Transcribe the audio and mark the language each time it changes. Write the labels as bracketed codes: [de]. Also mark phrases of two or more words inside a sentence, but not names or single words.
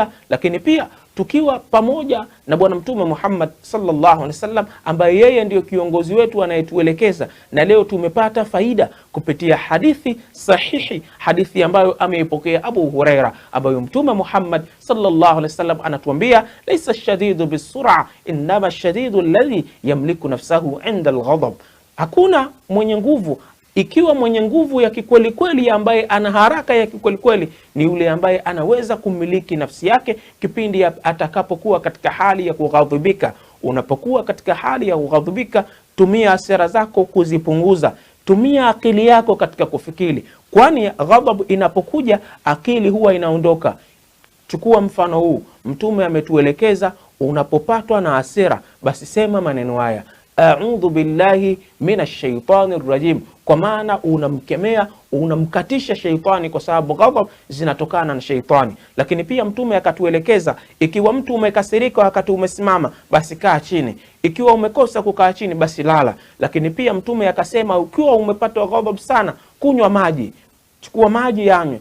[sw] Lakini pia tukiwa pamoja na Bwana Mtume Muhammad [ar] صلى الله عليه وسلم, [sw] ambaye yeye ndiyo kiongozi wetu anayetuelekeza. Na leo tumepata faida kupitia hadithi sahihi, hadithi ambayo ameipokea Abu Huraira, ambayo Mtume Muhammad [ar] صلى الله عليه وسلم [sw] anatuambia, [ar] ليس الشديد بالصرعة إنما الشديد الذي يملك نفسه عند الغضب. [sw] Hakuna mwenye nguvu ikiwa mwenye nguvu ya kikweli kweli, ambaye ana haraka ya kikweli kweli, ni yule ambaye anaweza kumiliki nafsi yake kipindi atakapokuwa katika hali ya kughadhibika. Unapokuwa katika hali ya kughadhibika, tumia hasira zako kuzipunguza, tumia akili yako katika kufikiri, kwani ghadhabu inapokuja akili huwa inaondoka. Chukua mfano huu, Mtume ametuelekeza, unapopatwa na hasira basi sema maneno haya, [ar] أعوذ بالله من الشيطان الرجيم, [sw] kwa maana unamkemea, unamkatisha shaitani, kwa sababu ghadhab zinatokana na shaitani. Lakini pia Mtume akatuelekeza, ikiwa mtu umekasirika wakati umesimama, basi kaa chini. Ikiwa umekosa kukaa chini, basi lala. Lakini pia Mtume akasema, ukiwa umepata ghadhab sana, kunywa maji, chukua maji yanywe.